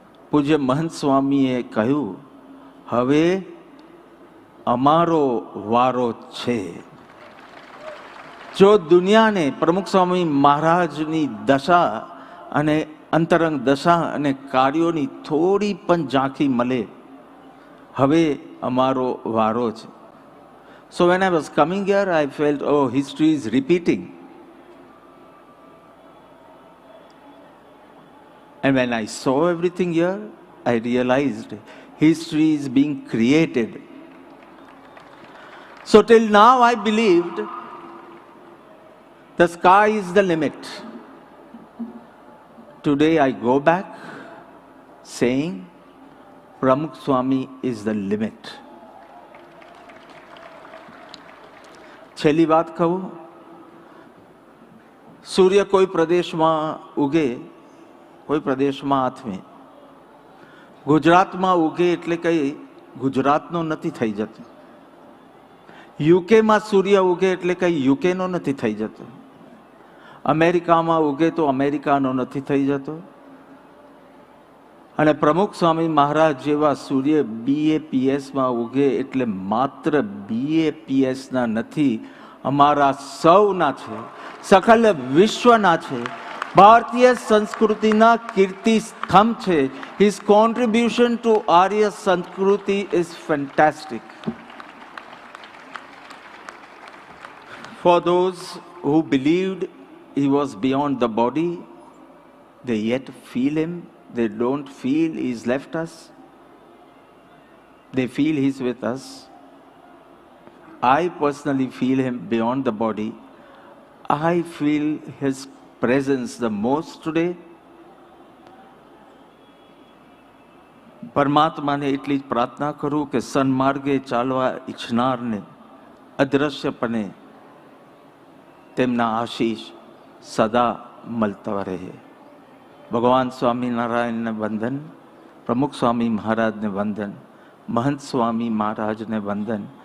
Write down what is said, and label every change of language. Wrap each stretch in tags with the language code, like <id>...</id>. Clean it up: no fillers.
<gu>પૂજ્ય મહંત સ્વામીએ કહ્યું, હવે અમારો વારો છે. જો દુનિયાને પ્રમુખ સ્વામી મહારાજની દશા અને અંતરંગ દશા અને કાર્યોની થોડી પણ ઝાંખી મળે, હવે અમારો વારો છે.</gu> <en>So when I was coming here, I felt, oh, history is repeating. And when I saw everything here, I realized history is being created. So till now I believed the sky is the limit. Today I go back saying Pramukh Swami is the limit.</en> <gu>છેલ્લી વાત કહું, સૂર્ય કોઈ પ્રદેશમાં ઉગે, કોઈ પ્રદેશમાં આથમે. ગુજરાતમાં ઉગે એટલે કંઈ ગુજરાતનો નથી થઈ જતો. યુકેમાં સૂર્ય ઉગે એટલે કંઈ યુકેનો નથી થઈ જતો. અમેરિકામાં ઉગે તો અમેરિકાનો નથી થઈ જતો. અને પ્રમુખ સ્વામી મહારાજ જેવા સૂર્ય BAPSમાં ઉગે એટલે માત્ર BAPSના નથી, અમારા સૌના છે, સકલ વિશ્વના છે. ભારતીય સંસ્કૃતિના કીર્તિ સ્તંભ છે.</gu> <en>His contribution to Arya Sanskriti is fantastic. For those who believed he was beyond the body, they yet feel him. They don't feel he's left us. They feel he's with us. I personally feel him beyond the body. I feel his presence the most today.</en> <gu>પરમાત્માને એટલી જ પ્રાર્થના કરું કે સન્માર્ગે ચાલવા ઈચ્છનારને અદ્રશ્યપણે તેમના આશીષ સદા મળતા રહે. ભગવાન સ્વામિનારાયણને વંદન, પ્રમુખ સ્વામી મહારાજને વંદન, મહંત સ્વામી મહારાજને વંદન,</gu>